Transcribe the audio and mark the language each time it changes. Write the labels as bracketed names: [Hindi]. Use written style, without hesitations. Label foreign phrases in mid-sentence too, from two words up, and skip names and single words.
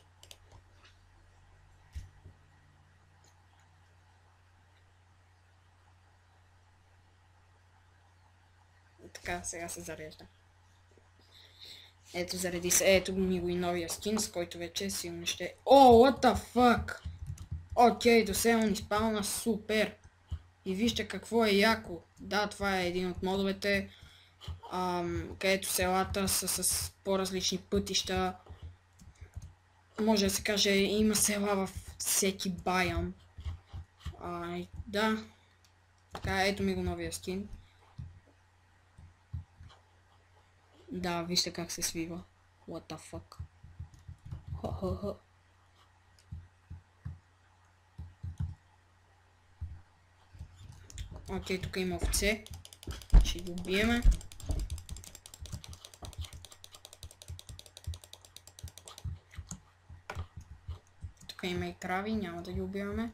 [Bulgarian] Така, сега се зарежда. Ето, зареди се. Ето ми го и новия скин, с който вече силно ще... О, [English] what the fuck! [Bulgarian] Окей, до сега ни спална, супер! И вижте какво е яко. Да, това е един от модовете, където селата са с по-различни пътища. Може да се каже, има села във всеки байам. Да. Така, ето ми го новия скин. Да, вижте как се свива. [English] What the fuck. [Bulgarian] Хо-хо-хо. Окей, тук има овце. Ще ги убиеме. Тук има и крави, няма да ги убиваме.